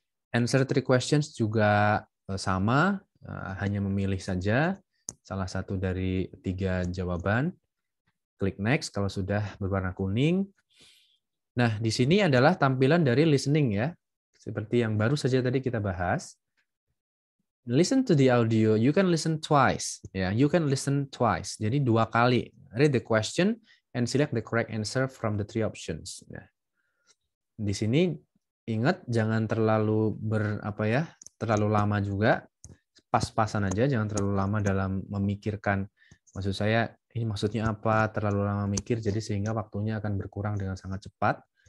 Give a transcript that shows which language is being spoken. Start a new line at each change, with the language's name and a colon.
English: Answer 3 questions
Indonesian: juga sama, hanya memilih saja salah satu dari 3 jawaban. Klik next kalau sudah berwarna kuning. Nah, di sini adalah tampilan dari listening ya. Seperti yang baru saja tadi kita bahas.
English: Listen to the audio, you can listen twice. Ya, you can listen twice.
Indonesian: Jadi 2 kali.
English: Read the question and select the correct answer from the 3 options.
Indonesian: Nah, di sini ingat jangan terlalu terlalu lama juga. Pas-pasan aja, jangan terlalu lama dalam memikirkan. Maksud saya, ini maksudnya apa? Terlalu lama mikir, jadi sehingga waktunya akan berkurang dengan sangat cepat.